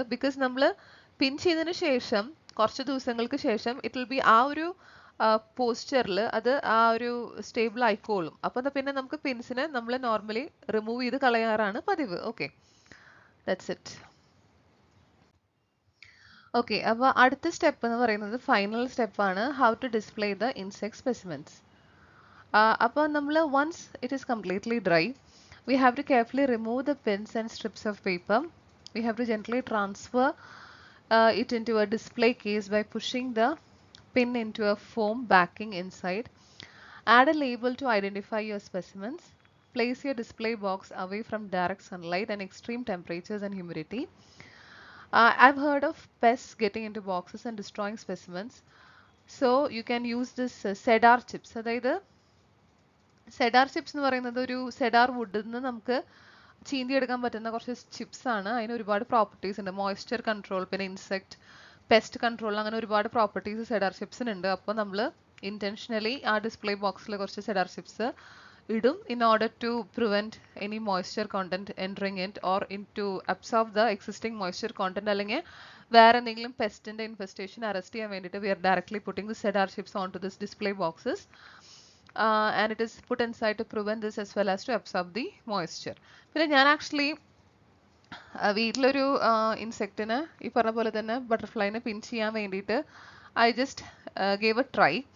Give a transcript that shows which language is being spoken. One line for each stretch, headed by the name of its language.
Malayalam: Because നമ്മൾ പിൻ ചെയ്തതിന് ശേഷം കുറച്ച് ദിവസങ്ങൾക്ക് ശേഷം
English: it will be
Malayalam: ആ ഒരു പോസ്ചറിൽ അത് ആ ഒരു സ്റ്റേബിൾ ആയിക്കോളും. അപ്പം പിന്നെ നമുക്ക് പിൻസിനെ നമ്മൾ നോർമലി റിമൂവ് ചെയ്ത് കളയാറാണ് പതിവ്.
English: Okay, that's it.
Malayalam: ഓക്കെ, അപ്പോൾ അടുത്ത സ്റ്റെപ്പ് എന്ന് പറയുന്നത് ഫൈനൽ സ്റ്റെപ്പാണ്,
English: How to display the insect specimens.
Malayalam: അപ്പോൾ നമ്മൾ
English: Once it is completely dry we have to carefully remove the pins and strips of paper. We have to gently transfer it into a display case by pushing the pin into a foam backing inside. Add a label to identify your specimens. Place your display box away from direct sunlight and extreme temperatures and humidity. I've heard of pests getting into boxes and destroying specimens. So you can use this cedar chips.
Malayalam: അതായത് cedar chips എന്ന് പറയുന്നത് ഒരു cedar വുഡിൽ നിന്ന് നമുക്ക് ചീന്തിയെടുക്കാൻ പറ്റുന്ന കുറച്ച് chips ആണ്. അതിന് ഒരുപാട് പ്രോപ്പർട്ടീസ് ഉണ്ട്, മോയ്സ്ചർ കൺട്രോൾ, പിന്നെ ഇൻസെക്ട് പെസ്റ്റ് കൺട്രോൾ, അങ്ങനെ ഒരുപാട് പ്രോപ്പർട്ടീസ് സെഡാർ ചിപ്സിനുണ്ട്. അപ്പോൾ നമ്മൾ ഇന്റൻഷനലി ആ ഡിസ്പ്ലേ ബോക്സിൽ കുറച്ച് സെഡാർ ചിപ്സ് ഇടും
English: in order to prevent any moisture content entering it or in to absorb the existing moisture content,
Malayalam: അല്ലെങ്കിൽ വേറെ എന്തെങ്കിലും പെസ്റ്റിന്റെ ഇൻഫെസ്റ്റേഷൻ അറസ്റ്റ് ചെയ്യാൻ വേണ്ടിയിട്ട്
English: We are directly putting the cedar chips on to this display boxes. And it is put inside to prevent this as well as to absorb the moisture.
Malayalam: പിന്നെ ഞാൻ actually വീട്ടിലൊരു ഇൻസെക്റ്റിന് ഈ പറഞ്ഞ പോലെ തന്നെ ബട്ടർഫ്ലൈനെ പിൻ ചെയ്യാൻ വേണ്ടിയിട്ട്
English: I just gave a try.